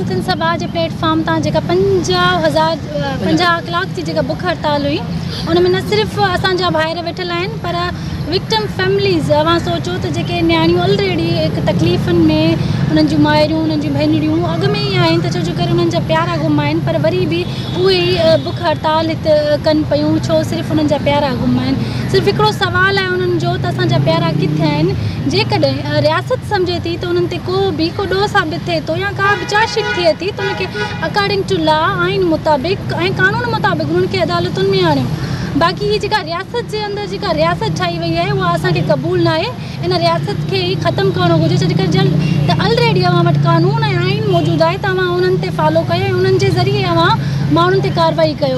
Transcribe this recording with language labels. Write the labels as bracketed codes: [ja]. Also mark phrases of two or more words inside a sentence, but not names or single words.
[sd] सिंध सभा जे प्लेटफॉर्म तां जेका 50 कलाक जी जेका बुख हड़ताल हुई, उन में न सिर्फ़ु असांजा भाइर वेठल आहिनि पर [en] victim families, [sd] अवां सोचो त जेके नियाणियूं ऑलरेडी हिकु तकलीफ़ुनि में, उन्हनि जूं माइरूं, उन्हनि जूं भेनरियूं अॻु में ई आहिनि त छो करे उन्हनि जा प्यारा गुम आहिनि, पर वरी बि उहे ई बुख हड़ताल हिते कनि पियूं। छो सिर्फ़ु उन्हनि जा प्यारा गुम आहिनि। सिर्फ़ु हिकिड़ो सुवालु आहे उन्हनि जो त असांजा प्यारा किथे आहिनि। जेकॾहिं रियासत सम्झे थी त उन्हनि ते को ॾोह साबित थिए थो या का बि चार्जशीट थिए थी त उनखे [en] according to law, [sd] आइन मुताबिक़ ऐं कानून मुताबिक़ उन्हनि खे अदालतुनि में आणियो। बाक़ी ही जेका रियासत जे अंदरि जेका रियासत ठाही वई आहे उहा असांखे क़बूल न आहे। इन रियासत खे ई ख़तमु करणो घुरिजे, छो करे त ऑलरेडी अव्हां वटि कानून ऐं आइन मौजूदु आहे त अव्हां उन्हनि ते फॉलो कयो ऐं उन्हनि जे ज़रिए अव्हां माण्हुनि ते कार्रवाई कयो।